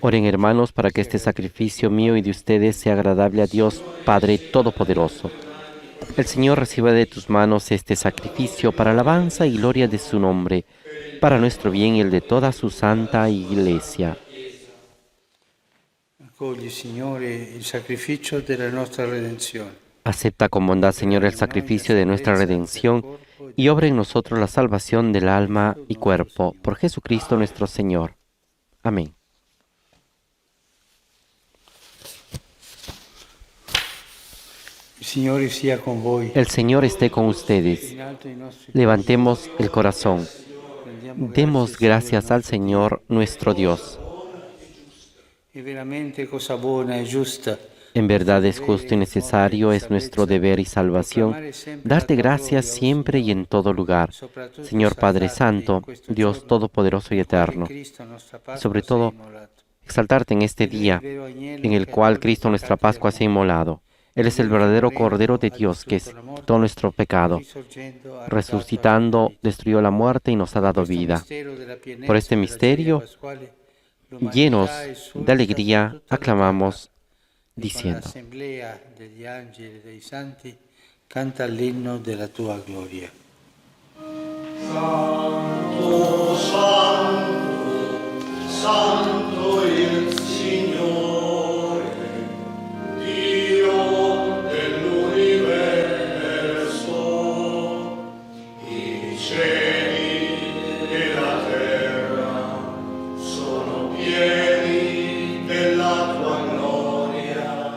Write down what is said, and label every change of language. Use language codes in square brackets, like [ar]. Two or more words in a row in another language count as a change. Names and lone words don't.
[es] Oren, hermanos, para que este sacrificio mío y de ustedes sea agradable a Dios, Padre Todopoderoso. El Señor reciba de tus manos este sacrificio para alabanza y gloria de su nombre, para nuestro bien y el de toda su santa Iglesia. [it] accogli, Signore, il sacrificio della nostra redenzione. [es] Acepta con bondad, Señor, el sacrificio de nuestra redención y obra en nosotros la salvación del alma y cuerpo, por Jesucristo nuestro Señor. Amén. [it] Il Signore sia con voi. [es] El Señor esté con ustedes. [it] In alto i nostri [es] Levantemos el corazón. [it] prendiamo [es] Demos gracias al [it] nostro [es] Señor nuestro Dios. [it] Dio. È veramente cosa buona e giusta. [es] En verdad es justo y necesario, es nuestro deber y salvación, darte gracias siempre y en todo lugar, Señor Padre Santo, Dios Todopoderoso y Eterno. Sobre todo, exaltarte en este día en el cual Cristo nuestra Pascua se ha inmolado. Él es el verdadero Cordero de Dios que quitó nuestro pecado. Resucitando, destruyó la muerte y nos ha dado vida. Por este misterio, llenos de alegría, aclamamos diciendo: [it] l'assemblea degli angeli e dei santi canta l'inno della tua gloria. Santo il Signore, Dio dell'universo, i cieli e la terra sono pieni della tua gloria.